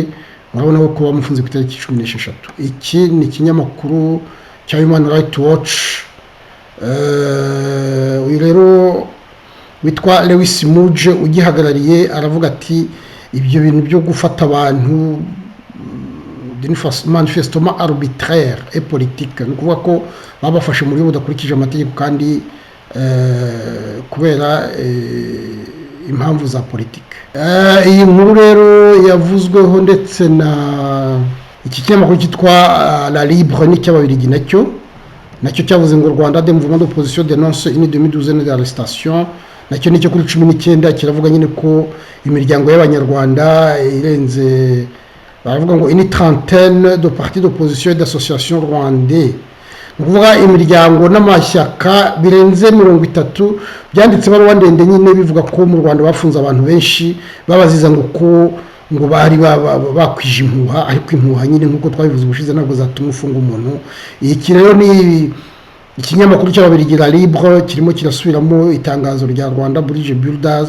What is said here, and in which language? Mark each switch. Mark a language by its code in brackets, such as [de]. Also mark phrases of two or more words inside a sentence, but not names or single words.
[rw] Murabona ko bamufunze ku itariki 16. Iki ni ikinyamakuru cya Human Rights Watch. Uyu rero witwa Lewis Muje ugihagarariye aravuga ati ibyo bintu byo gufata abantu [fr] manifestement arbitraire et politique, [rw] ni ukuvuga ko babafashe muri budakurikije amategeko kandi kubera impamvu za politike. Iyi nkuru rero yavuzweho ndetse na iki kinyamakuru cyitwa La Libre n'icy'Ababiligi nacyo cyavuze ngo [fr] Rwanda des mouvements d'opposition dénonce une demi-douzaine d'arrestations. [rw] Nacyo nicyo kuri 19 kiravuga nyine ko imiryango y'abanyarwanda irenze, baravuga ngo [fr] une trentaine de partis d'opposition et d'associations rwandais, [rw] ni ukuvuga imiryango n'amashyaka birenze 30 byanditse baruwa ndende nyine bivuga ko mu Rwanda bafunze abantu benshi babaziza ngo bari bakwije impuha, ariko impuha nyine nk'uko twabivuze ubushize ntabwo zatuma ufunga umuntu. Iki rero ni ikinyamakuru cy'Ababiligi La Libre kirimo kirasubiramo itangazo rya Rwanda Bridge Builders.